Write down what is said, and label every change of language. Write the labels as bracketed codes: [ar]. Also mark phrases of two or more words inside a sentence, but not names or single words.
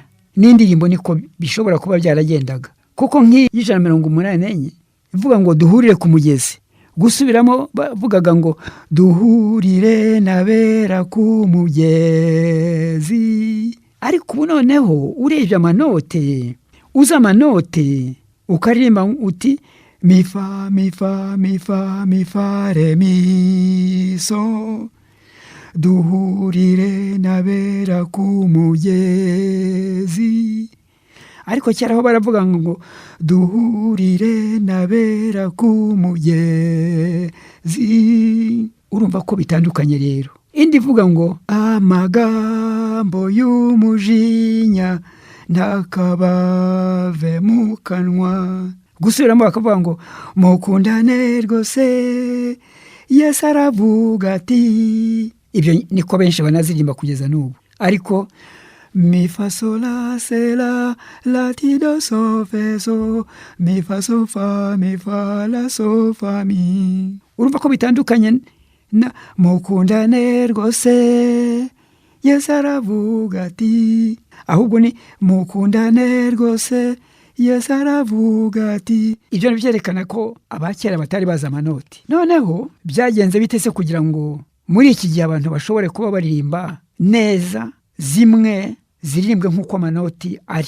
[rw] N'indirimbo niko bishobora kuba byaragendaga. Kuko nk'ijana 184 ivuga ngo duhurire ku mugezi, gusubiramo bavugaga ngo duhurire n'abera ku mugezi. Ariko ubu noneho urebye amanote, uza amanote ukaririmba uti mi fa mi fa mi fa mi fa re mi so, duhurire n'abera ku mugezi. Ariko cyaraho baravuga ngo duhurire n'abera ku mugezi. Urumva ko bitandukanye rero. Indi ivuga ngo amagambo y'umujinya ntakabave mu kanwa. Gusubiramo bakavuga ngo mukundane rwose, Yesu aravuga ati. Ibyo niko benshi banaziririmba kugeza n'ubu. Ariko mi fa sol la se la la ti do so fe so, mi fa so fa mi fa la so fa mi. Urumva ko bitandukanye na mukundane rwose, Yesu aravuga ati. Ahubwo ni mukundane rwose, Yesu aravuga ati. Ibyo byerekana ko abakera batari baza amanoti. Noneho byagenze bitese kugira ngo muri iki gihe abantu bashobore kuba baririmba neza zimwe ziririmbwe nk'uko amanoti ari.